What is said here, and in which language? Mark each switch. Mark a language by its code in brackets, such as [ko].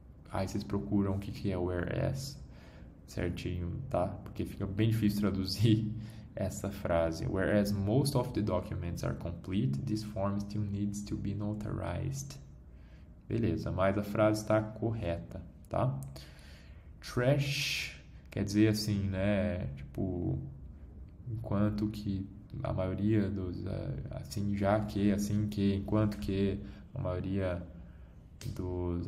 [pt] Aí vocês procuram o que é whereas certinho, tá? Porque fica bem difícil traduzir essa frase. [en] Whereas most of the documents are complete, this form still needs to be notarized. [pt] Beleza, mas a frase está correta, tá? Trash quer dizer assim, né? Tipo, enquanto que a maioria dos... assim, já que, assim que, enquanto que a maioria dos...